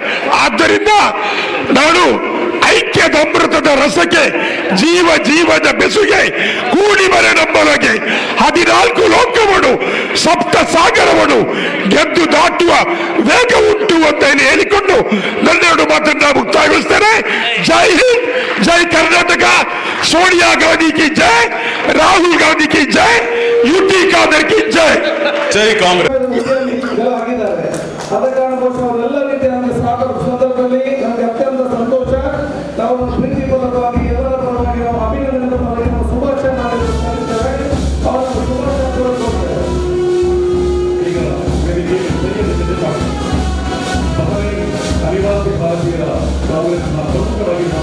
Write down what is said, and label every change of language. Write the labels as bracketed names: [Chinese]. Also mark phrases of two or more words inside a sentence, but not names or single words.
[Kannada] ಆದ್ದರಿಂದ ನಾನು ಐಕ್ಯದ ಅಮೃತದ ರಸಕ್ಕೆ, ಜೀವದ ಬೆಸುಗೆ, ಕೂಡಿ ಬರೆ ನಮ್ಮೊಳಗೆ 14 ಲೋಕವನ್ನು, 7 ಸಾಗರವನ್ನು ಗೆದ್ದು ದಾಟುವ ವೇಗ ಉಂಟು ಅಂತ ಹೇಳಿಕೊಂಡು 2 ಮಾತನ್ನ ಮುಕ್ತಾಯಗೊಳಿಸ್ತೇನೆ. ಜೈ ಹಿಂದ್. [Hindi] जय कर्नाटक, सोनिया गांधी की जय, राहुल गांधी की जय, यूटी कादर की जय, [Kannada] ಜೈ ಕಾಂಗ್ರೆಸ್. ಆಗಿದ್ದಾರೆ. ಆದ ಕಾರಣಕ್ಕೋಸ್ಕರ ಅವರೆಲ್ಲ ರೀತಿಯ ನಮಗೆ ಸ್ವಾಗತ ಸಂದರ್ಭದಲ್ಲಿ ನಮಗೆ ಅತ್ಯಂತ ಸಂತೋಷ. ನಾವು ಪ್ರೀತಿಪೂರ್ವಕವಾಗಿ ಎಲ್ಲರ ಪರವಾಗಿ ನಾವು ಅಭಿನಂದನೆ ಪರವಾಗಿ ನಾವು ಶುಭಾಶಯ ಮಾಡಿದ್ದೇವೆ. ಅವರನ್ನು ಶುಭಾಶಯ ಕೋರುತ್ತೇವೆ. ಈಗ ಅನಿವಾಸಿ ಭಾರತೀಯರ ಕಾಂಗ್ರೆಸ್ನ ಪ್ರಮುಖವಾಗಿ